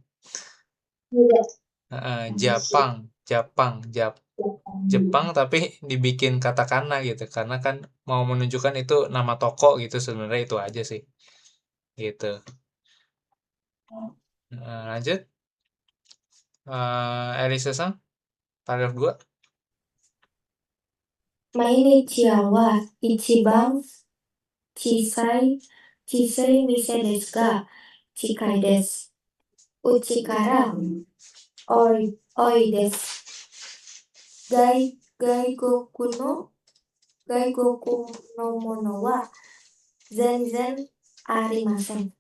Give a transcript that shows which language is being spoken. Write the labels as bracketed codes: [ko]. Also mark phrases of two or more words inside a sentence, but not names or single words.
[id] Jepang tapi dibikin katakana gitu karena kan mau menunjukkan itu nama toko gitu, sebenarnya itu aja sih gitu. Lanjut, Elisa-san, paragraf 2. [ja] 毎日屋は一番小さい店ですが、近いです。うちから遠いです。外国のものは全然ありません。